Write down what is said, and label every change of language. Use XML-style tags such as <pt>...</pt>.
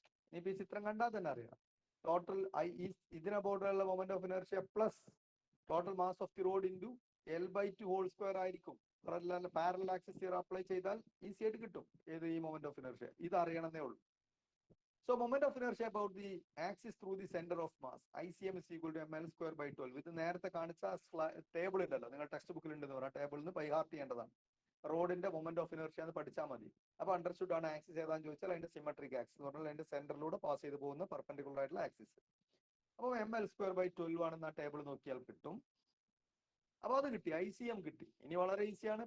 <ml>ഇനിയിപ്പോ ഈ ചിത്രം കണ്ടാൽ തന്നെ അറിയാം. ടോട്ടൽ ഇതിനെ പോയിട്ടുള്ള moment of inertia</ml> <en>plus total mass of the rod into L/2 whole square</en> <ml>ആയിരിക്കും. പാരലൽ ആക്സിസ് തിയറം അപ്ലൈ ചെയ്താൽ ഈസി ആയിട്ട് കിട്ടും ഏത് ഈ മൊമെന്റ് ഓഫ് ഇനർഷ്യ. ഇത് അറിയണമെന്നേ ഉള്ളൂ.</ml> <en>So moment of inertia about the axis through the center of mass, ICM is equal to ml square by 12.</en> <ml>ഇത് നേരത്തെ കാണിച്ച ടേബിൾ ഉണ്ടല്ലോ, നിങ്ങൾ ടെക്സ്റ്റ് ബുക്കിൽ ഉണ്ടെന്ന് പറയാം. ടേബിളിൽ നിന്ന് ബൈ ഹാർട്ട് ചെയ്യേണ്ടതാണ്. റോഡിന്റെ മൊമെന്റ് ഓഫ് ഇനർഷ്യ എന്ന് പഠിച്ചാൽ മതി. അപ്പൊ അണ്ടർസ്റ്റുഡ് ആണ് ആക്സിസ് ഏതാന്ന് ചോദിച്ചാൽ അതിന്റെ സിമെട്രിക് ആക്സിസ് എന്ന് പറഞ്ഞാൽ അതിന്റെ സെന്ററിലൂടെ പാസ് ചെയ്ത് പോകുന്ന പെർപെൻഡിക്കുലർ ആയിട്ടുള്ള ആക്സിസ്. അപ്പോൾ ml square by 12 ആണെന്ന് ആ ടേബിൾ നോക്കിയാൽ കിട്ടും. അപ്പൊ അത് കിട്ടി, ICM കിട്ടി. ഇനി വളരെ ഈസിയാണ്.</ml>